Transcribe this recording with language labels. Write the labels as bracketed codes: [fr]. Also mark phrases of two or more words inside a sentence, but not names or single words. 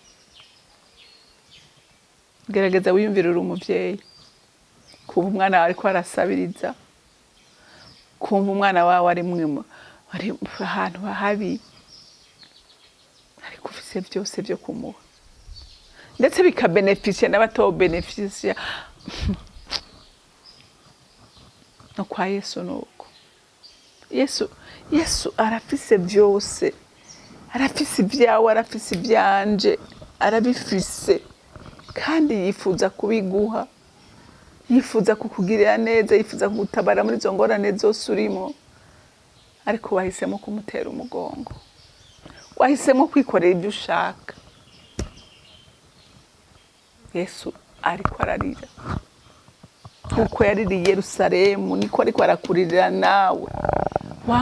[rn] Gerageza wiyumvire uri umuvyeyi, kumva umwana wawe ariko arasabiriza, kumva umwana wawe ari ahantu habi, ariko ufise byose byo kumuha, ndetse bikabenefisya n'abatobenefisya. No kwa Yesu nuko. Yesu arafise byose, arafise ibyawe, arafise ibyanje, arabifise, kandi yifuza kubiguha, yifuza kukugirira neza, yifuza kugutabara muri izo ngorane zose urimo. Ariko wahisemo kumutera umugongo, wahisemo kwikorera ibyo ushaka. Yesu ariko ararira, kuko yaririye Yerusalemu, niko ariko arakuririra nawe.